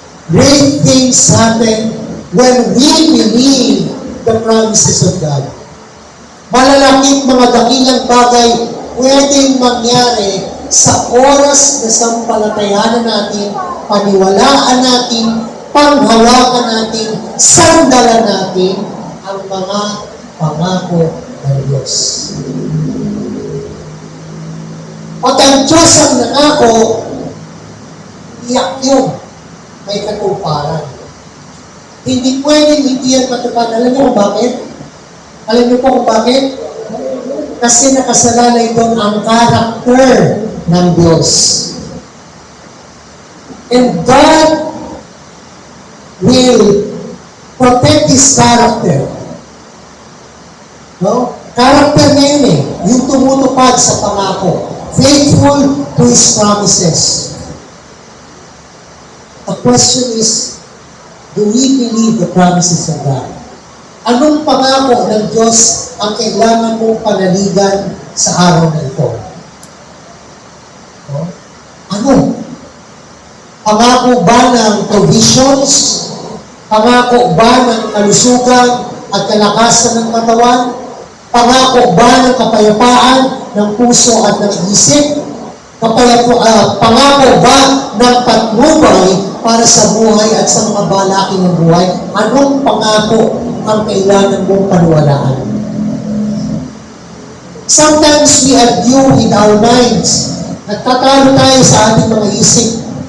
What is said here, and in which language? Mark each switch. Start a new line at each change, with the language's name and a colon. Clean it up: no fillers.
English: Great things happen when we believe the promises of God.
Filipino: Malalaking mga dakilang bagay pwedeng mangyari sa oras na sampalatayanan natin, paniwalaan natin, panghawakan natin, sandalan natin ang mga pangako ng Diyos. Pag ang Diyos ang nangako, iyak yun, may katuparan. Hindi pwedeng hindi yan matupad. Alam niyo kung bakit? Alam niyo po kung bakit? Kasi nakasalalay doon ang character ng Diyos.
English: And God will protect His character. No?
Filipino: Character niya yun eh. Yung tumutupad sa pangako.
English: Faithful to His promises. The question is, do we believe the promises of God?
Filipino: Anong pangako ng Diyos ang kailangan mong panaligan sa araw na ito? Ano? Pangako ba ng provisions? Pangako ba ng kalusugan at kalakasan ng katawan? Pangako ba ng kapayapaan ng puso at ng isip? Pangako ba ng patnubay para sa buhay at sa mga balaki ng buhay? Anong pangako ang kailangan mong paniwalaan?
English: Sometimes we argue with our minds.
Filipino: Nagtatalo tayo sa ating mga isip.